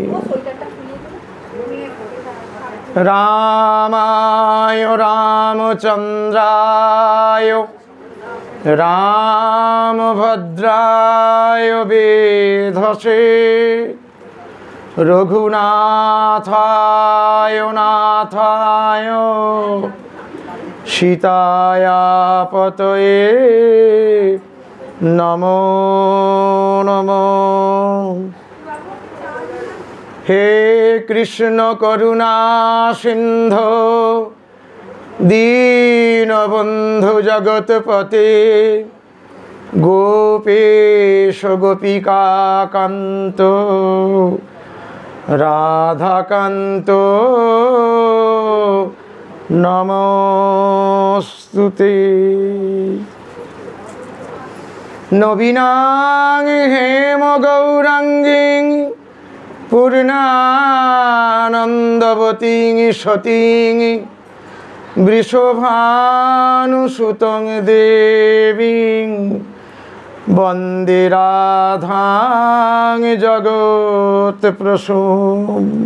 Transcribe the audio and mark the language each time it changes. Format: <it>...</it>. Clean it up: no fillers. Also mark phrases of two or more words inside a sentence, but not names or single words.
<sa>রামায় রামচন্দ্রায় রামভদ্রায় বেধসে রঘুনাথায় নাথায় সীতায়া পতয়ে নমো নমো। হে কৃষ্ণ করুণা সিন্ধু দীনবন্ধু জগৎপতে গোপেশ গোপিকাকান্ত রাধাকান্ত নমস্তুতে। নবীনাং হেম গৌরাঙ্গীং পূর্ণানন্দবতীং সতীং বৃষভানুসুতং দেবীং বন্দে রাধাং জগৎপ্রসূম।</sa>